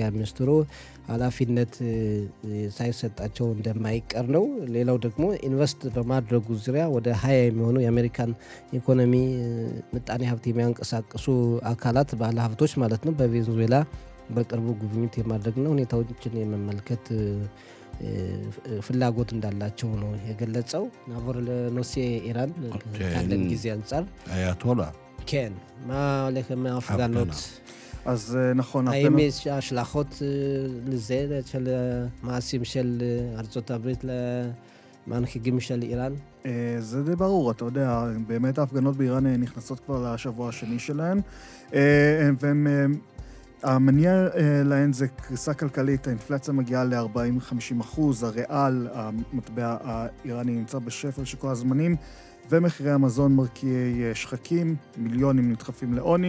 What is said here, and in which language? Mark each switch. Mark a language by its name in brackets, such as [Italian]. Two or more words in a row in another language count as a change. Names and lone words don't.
[Amharic] ሚኒስትሩ ኃላፊነት ሳይሰጣቸው እንደማይቀር ነው። ሌላው ደግሞ ኢንቨስት በማድረጉ ዙሪያ ወደ 20 የሚሆኑ የአሜሪካን ኢኮኖሚ ምጣኔ ሀብት የሚያንቀሳቅሱ አካላት ባለ ሀብቶች ማለት ነው በቬንዙዌላ በቅርቡ ጉብኝት የማድረግና ሁኔታዎችን የመመልከት ፍላጎት እንዳላቸው ነው የገለጸው። [Hebrew] נעבור לנושא איראן [Amharic] ካለን ጊዜ አንጻር አያቶላ [Hebrew] כן, מה הולך עם ההפגנות? אז נכון, האם יש השלכות לזה, של מעשים של ארצות הברית למנהיגים של איראן? זה די ברור, אתה יודע, באמת ההפגנות באיראן נכנסות כבר לשבוע השני שלהן, והן המניע להן זה קריסה כלכלית, האינפלציה מגיעה ל-40-50%, הריאל, המטבע האיראני נמצא בשפל של כל הזמנים, ומחירי המזון מרקיעי שחקים, מיליונים נדחפים לעוני.